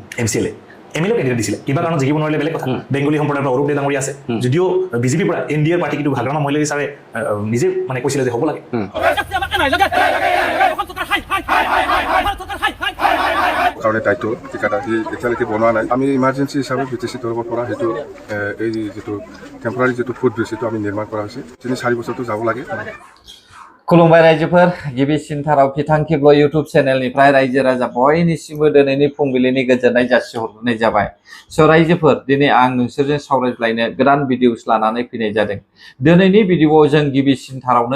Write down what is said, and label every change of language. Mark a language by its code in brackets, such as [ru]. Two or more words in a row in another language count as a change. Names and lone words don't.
[as] MCLA MLA ক্যান্ডিডেট দিছিলে কিবা কাৰণ জিকিব নোৱাৰিলে বেলেগ কথা বেংগলী সম্প্ৰদায়ৰ পৰা অৰূপ দে ডাঙৰীয়া আছে যদিও বিজেপিৰ পৰা NDAৰ পাৰ্টি কিন্তু হাগ্ৰামা মহিলাৰী ছাৰে নিজে মানে কৈছিলে যে হ'ব লাগে কাৰণে দায়িত্ব ঠিকাদাৰ সি এতিয়ালৈকে বনোৱা নাই আমি ইমাৰ্জেঞ্চি হিচাপে BTC তৰফৰ পৰা সেইটো এই যিটো টেম্পৰাৰী যিটো [en] foot bridge [as] সেইটো আমি নিৰ্মাণ কৰা হৈছে 3-4 বছৰটো যাব লাগে [brx] खुलुमबाय रायजोफोर गिबिसिनथाराव बिथांखिब्ल इउटुब चेनेलनिफ्राय रायजो राजा बयनिसिमबो दिनैनि फुंबिलिनि गोजोननाय जासिहरनाय जाबाय स' रायजोफोर दिनै आं नोंसोरजों सावरायज्लायनो गोदान भिडिअस लानानै फैनाय जादों दिनैनि भिडिअआव जों गिबिसिनथारावनो